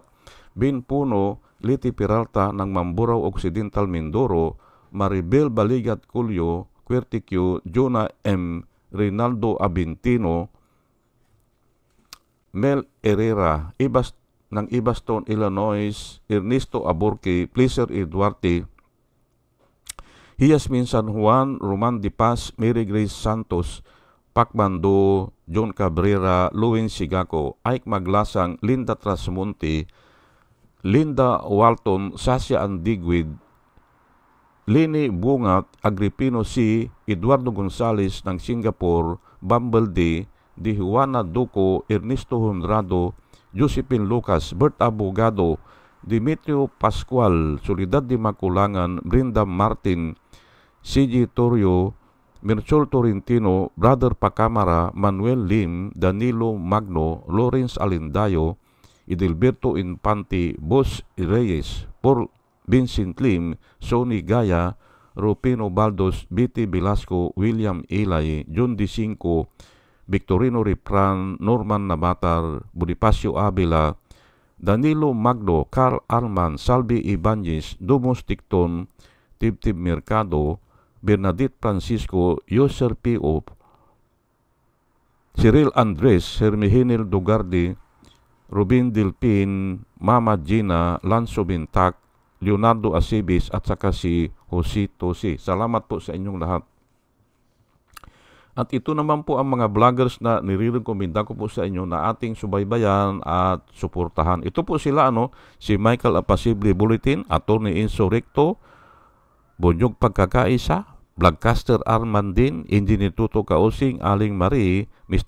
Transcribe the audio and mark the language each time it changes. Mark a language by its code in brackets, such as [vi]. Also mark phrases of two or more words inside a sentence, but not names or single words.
[tl] Bin Puno, Liti Peralta ng Mamburao Occidental, Mindoro, Maribel Baligat Culio, Quertiquio, Jonah M. Rinaldo Abintino, Mel Herrera, ng Ibaston, Illinois, Ernesto Aborque, Pleaser Eduarte, Hiasmin San Juan, Roman Di Paz, Mary Grace Santos, Pacmando, John Cabrera, Luwin Sigaco, Ike Maglasang, Linda Trasmonte, Linda Walton, Sasha Andigwid, Lini Bungat, Agripino C., Eduardo Gonzales ng Singapore, Bumble D., Di Juana Duco, Ernesto Honrado, Josephine Lucas, Bert Abogado, Demetrio Pascual, Soledad de Maculangan, Brenda Martin, CG Torrio, Mirchol Torrentino, Brother Pacamara, Manuel Lim, Danilo Magno, Lawrence Alindayo, Idilberto Infante, Boss Reyes, Paul Vincent Lim, Sonny Gaya, Rupino Baldos, B.T. Velasco, William Ilay, John D. Cinco, Victorino Ripran, Norman Nabatar, Bonifacio Avila, Danilo Magno, Carl Arman, Salvi Ibanez, Dumos Ticton, Tibtib Mercado, Bernadette Francisco, Yoser P.O., Cyril Andres, Hermihinil Dugardi, Rubin Dilpin, Mama Gina, Lanzo Bintak, Leonardo Acebis at saka si Jose Tosi. Salamat po sa inyong lahat. At ito naman po ang mga vloggers na nire-recommenda ko po sa inyo na ating subaybayan at suportahan. Ito po sila, si Michael Apasible Bulletin, Attorney Enzo Recto, Bonyog Pagkakaisa, Vlogcaster Armandin, Engineer Tuto Kausing, Aling Marie, Mr.